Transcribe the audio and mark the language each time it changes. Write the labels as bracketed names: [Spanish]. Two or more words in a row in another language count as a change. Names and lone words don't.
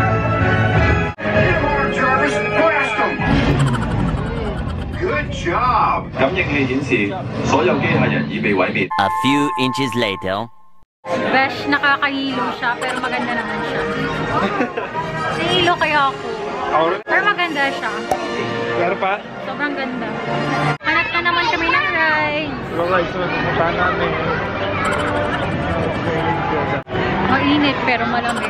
[English] Good job! [Chinese] 感應器顯示，所有機械人已被毀滅。 [English] A few inches later. [Filipino] Besh, nakakahilo siya, pero maganda naman siya. Nahilo kaya ako. Pero maganda siya. Pero pa? Sobrang ganda. Hanap na naman kami ng rides. [English] So guys, [Filipino] pumunta namin. Mainit pero malamig.